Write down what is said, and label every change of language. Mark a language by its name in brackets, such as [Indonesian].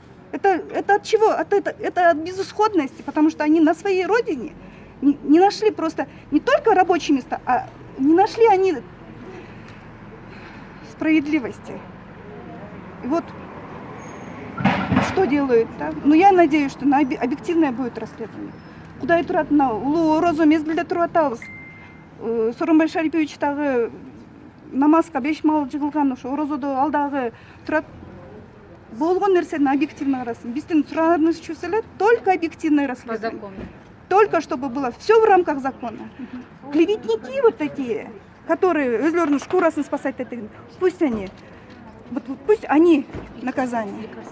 [Russian] Это от чего? Это от безысходности, потому что они на своей родине не нашли просто не только рабочие места, а не нашли они справедливости. И вот что делают, да? Ну, я надеюсь, что объективное будет расследование. [Kyrgyz] Кудай турат мына улуу орозо мезгилде туруп атабыз. Сооронбай Шарипович дагы намазга 5 мал жыгылган ошо орозодо алдагы турат. Болгон нерсени объективно карасын. Биздин суранычыбыз эле [Russian] только объективное расследование. По закону. Только чтобы было все в рамках закона. Клеветники вот такие, которые [Kyrgyz] өзлөрүнүн шкурасын спасать эткен, [Russian] пусть они наказание.